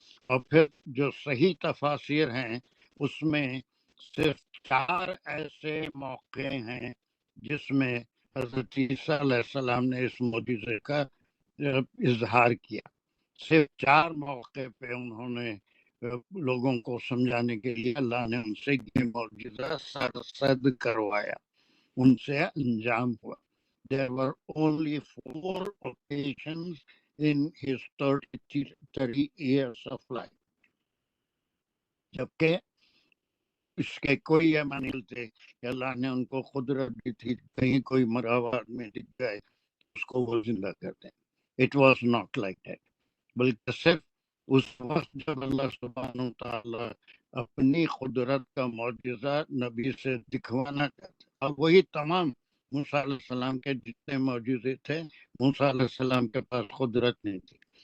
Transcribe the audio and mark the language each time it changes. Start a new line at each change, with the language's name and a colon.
Urdu: اور پھر جو صحیح تفاسیر ہیں اس میں صرف 4 ایسے موقع ہیں جس میں حضرت عیسیٰ علیہ السلام نے اس معجزے کا اظہار کیا. صرف 4 موقع پہ انہوں نے لوگوں کو سمجھانے کے لیے اللہ نے ان سے یہ معجزہ سرزد کروایا، ان سے انجام ہوا.
English: There were only 4 occasions in his 30 years of life.
Urdu: جبکہ اس کے کوئی یہ مان لیتے کہ اللہ نے ان کو قدرت دی تھی، کہیں کوئی مرا ہوا آدمی دکھ جائے اس کو وہ زندہ کرتے ہیں.
English: it was not like that,
Urdu: بلکہ صرف اس وقت جب اللہ سبحانہ تعالیٰ اپنی قدرت کا معجزہ نبی سے دکھوانا چاہتے، اور وہی تمام موسیٰ علیہ السلام کے جتنے معجزے تھے، موسیٰ علیہ السلام کے پاس قدرت نہیں تھی.